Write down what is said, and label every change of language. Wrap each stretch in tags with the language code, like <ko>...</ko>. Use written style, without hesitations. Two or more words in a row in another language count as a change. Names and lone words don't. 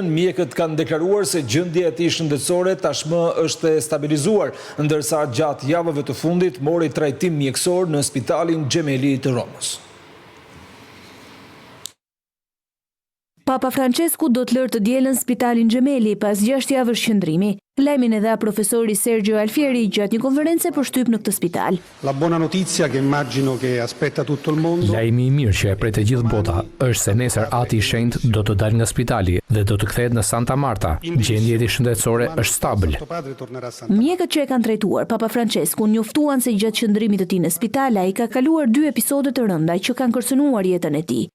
<sq>Mjekët kanë deklaruar se gjendja e tij shëndetësore tashmë është e stabilizuar, ndërsa gjatë javëve të fundit mori trajtim mjekësor në Spitalin Gemelli të Romës. Papa Francesku do të lërë të dielën Spitalin Gemelli pas 6 javësh qëndrimi. Lajmin e dha profesori Sergio Alfieri gjatë një konference për shtyp në këtë spital.</sq> <it>La buona notizia che immagino che aspetta tutto il mondo.</it> <sq>Lajmi i mirë që e pret e gjithë bota është se nesër ati i shenjtë do të dalë nga spitali dhe do të kthehet në Santa Marta. Gjendja e tij shëndetësore është stabil. Mjekët që e kanë trajtuar Papa Francesku njoftuan se gjatë qëndrimit të tij në spital ai ka kaluar 2 episode të rënda që kanë kërcënuar jetën e tij.</sq>